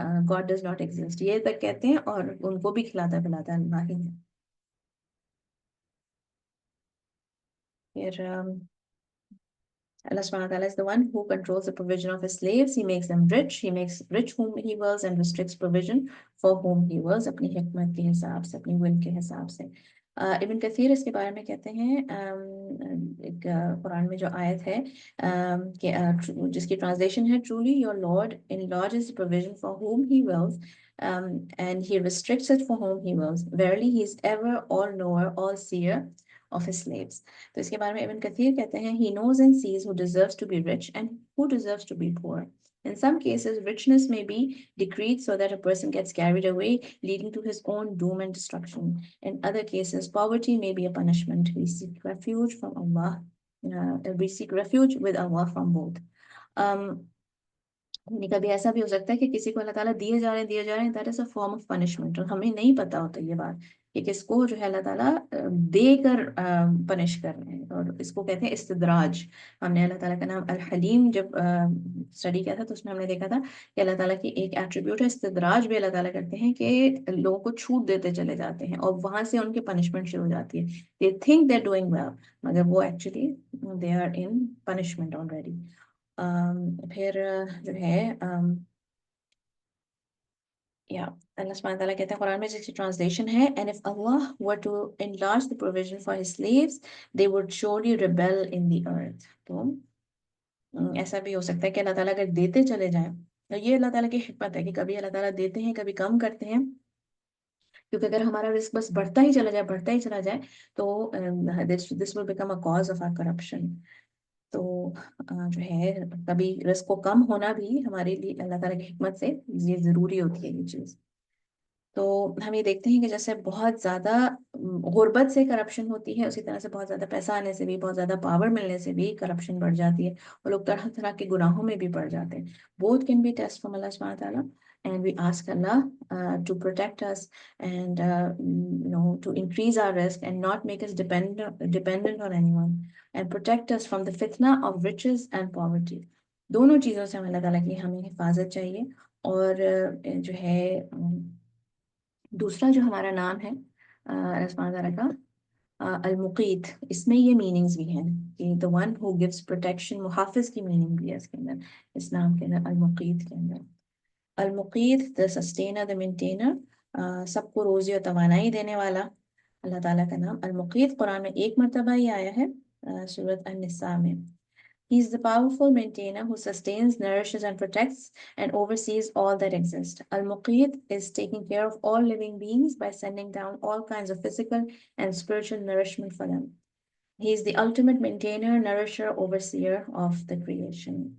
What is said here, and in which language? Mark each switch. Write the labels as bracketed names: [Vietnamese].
[English] God does not exist, [Urdu] یہ تک کہتے ہیں، اور ان کو بھی کھلاتا پلاتا اللہ ہی ہے۔ پھر [English] Allah subhanahu wa ta'ala is the one who controls the provision of his slaves. He makes them rich. He makes rich whom he wills and restricts provision for whom he wills. [Urdu] اپنی حکمت کے حساب سے، اپنی will کے حساب سے۔ ابن کثیر اس کے بارے میں کہتے ہیں، ایک قرآن میں جو آیت ہے کہ جس کی ٹرانسلیشن ہے [English] truly your Lord enlarges the provision for whom he wills [Urdu] and he restricts it for whom he wills. [English] Verily he is ever all knower, all seer of his slaves. [Urdu] تو اس کے بارے میں ابن کثیر کہتے ہیں [English] he knows and sees who deserves to be rich and who deserves to be poor. In some cases, richness may be decreed so that a person gets carried away, leading to his own doom and destruction. In other cases, poverty may be a punishment. We seek refuge from Allah. We seek refuge with Allah from both. [Urdu] کبھی ایسا بھی ہو سکتا ہے کہ کسی کو اللہ تعالیٰ دیے جا رہے ہیں، [English] that is a form of punishment، [Urdu] اور ہمیں نہیں پتا ہوتا یہ بات کہ کس کو جو ہے اللہ تعالیٰ دے کر پنش کر رہے ہیں، اور اس کو کہتے ہیں استدراج. ہم نے اللہ تعالیٰ کا نام الحلیم جب اسٹڈی کیا تھا تو اس میں ہم نے دیکھا تھا کہ اللہ تعالیٰ کی ایک ایٹریبیوٹ ہے استدراج بھی. اللہ تعالیٰ کرتے ہیں کہ لوگوں کو چھوٹ دیتے چلے جاتے ہیں اور وہاں سے ان کی پنشمنٹ شروع ہو جاتی ہے. [English] they think they're doing well [Urdu] مگر وہ actually [English] they are in punishment already. [Urdu] پھر جو ہے یا اللہ سبحانہ تعالیٰ کہتے ہیں قرآن میں جس کی ٹرانسلیشن ہے [English] and if Allah were to enlarge the provision for his slaves they would surely rebel in the earth. [Urdu] تو ایسا بھی ہو سکتا ہے کہ اللہ تعالیٰ اگر دیتے چلے جائیں، تو یہ اللہ تعالیٰ کی حکمت ہے کہ کبھی اللہ تعالیٰ دیتے ہیں کبھی کم کرتے ہیں، کیونکہ اگر ہمارا رزق بس بڑھتا ہی چلا جائے بڑھتا ہی چلا جائے تو [English] this will become a cause of our corruption. [Urdu] تو جو ہے کبھی رزق کو کم ہونا بھی ہمارے لیے اللہ تعالیٰ کی حکمت سے یہ ضروری ہوتی ہے یہ چیز. تو ہم یہ دیکھتے ہیں کہ جیسے بہت زیادہ غربت سے کرپشن ہوتی ہے، اسی طرح سے بہت زیادہ پیسہ آنے سے بھی، بہت زیادہ پاور ملنے سے بھی کرپشن بڑھ جاتی ہے، اور لوگ طرح طرح کے گناہوں میں بھی پڑ جاتے ہیں. [English] both can be test from Allah subhanahu wa ta'ala and we ask Allah to protect us and to increase our risk and not make us dependent on anyone and protect us from the fitna of riches and poverty. [Urdu] دونوں چیزوں سے اللہ تعالیٰ کی ہمیں حفاظت چاہیے. اور جو ہے دوسرا جو ہمارا نام ہے اللہ سبحانہ تعالیٰ کا المقیت، اس میں یہ میننگز بھی ہیں کہ [English] the one who gives protection، [Urdu] محافظ کی میننگ بھی ہے اس کے اندر، اس نام کے اندر المقیت کے اندر. المقیت [English] the sustainer the maintainer، [Urdu] سب کو روزی اور توانائی دینے والا اللہ تعالیٰ کا نام المقیت. قرآن میں ایک مرتبہ ہی آیا ہے سورۃ النساء میں. [English] He is the powerful maintainer who sustains, nourishes, and protects and oversees all that exists. Al-Muqit is taking care of all living beings by sending down all kinds of physical and spiritual nourishment for them. He is the ultimate maintainer, nourisher, overseer of the creation.